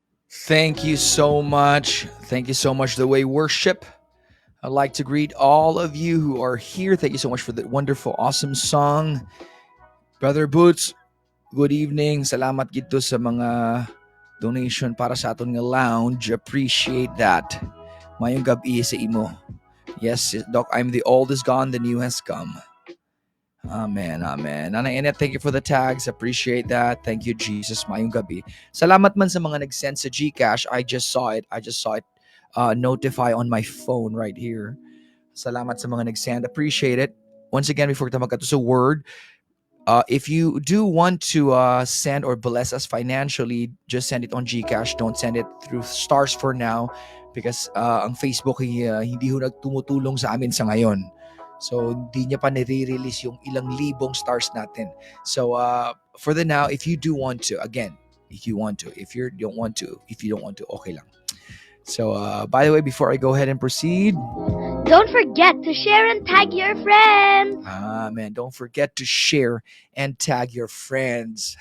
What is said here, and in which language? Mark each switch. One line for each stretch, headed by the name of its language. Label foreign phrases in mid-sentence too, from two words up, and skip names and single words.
English: Thank you so much. Thank you so much. The way worship. I'd like to greet all of you who are here. Thank you so much for that wonderful, awesome song. Brother Boots, good evening.
Hiligaynon: Salamat gito sa mga donation para sa aton nga lounge.
English: Appreciate that.
Hiligaynon: Mayong gabi sa imo.
English: Yes, Doc, I'm the old is gone, the new has come. Amen, amen. Nana Inet, thank you for the tags. Appreciate that. Thank you, Jesus.
Hiligaynon: Mayong gabi. Salamat man sa mga nag-send sa GCash.
English: I just saw it. Notify on my phone right here.
Hiligaynon: Salamat sa mga nag-send.
English: Appreciate it. Once again, before
Hiligaynon: kita magkato sa
English: word, if you do want to send or bless us financially, just send it on GCash. Don't send it through Stars for now because ang Facebook
Filipino: hindi ho nagtumutulong sa amin sa ngayon. So, hindi niya pa nire-release yung ilang libong stars natin.
English: So, for the now, if you do want to, again, if you want to, if you don't want to, okay lang. So, by the way, before I go ahead and proceed, don't forget to share and tag your friends. Man, don't forget to share and tag your friends.